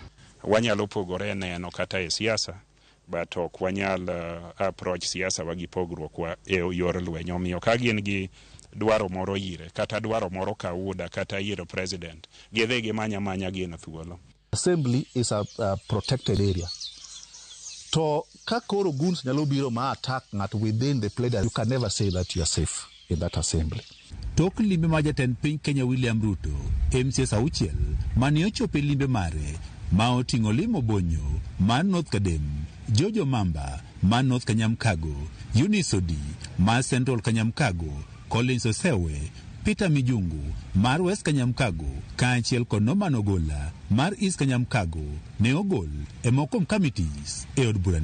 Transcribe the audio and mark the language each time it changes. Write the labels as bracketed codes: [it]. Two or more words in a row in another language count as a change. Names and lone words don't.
[luo] Wanyalo pogore neno kata e siasa, but ok wanyal approach siasa wagi pogruok wa e yor lwenyo. Omiyo ka gin gi dwaro moro ire kata dwaro moro kauda kata yiero president, gidhi gimanya gin thuolo. [en] Assembly is a protected area. [luo] To ka koro goons nyalo biro ma attack ng'at [en] within the pledge, you can never say that you are safe in that assembly. [luo] Tok limbe ma jatend piny Kenya William Ruto, MCAs auchiel mane ochopo limbe mare ma oting'o limo bonyo mar North Kadem, Jojo Mamba mar North Kanyamkago, Eunice Odi mar Central Kanyamkago, Collins Osewe, Peter Mijungu mar West Kanyamkago kaachiel kod Norman Ogola mar East Kanyamkago ne ogol e mokom committees e od burani.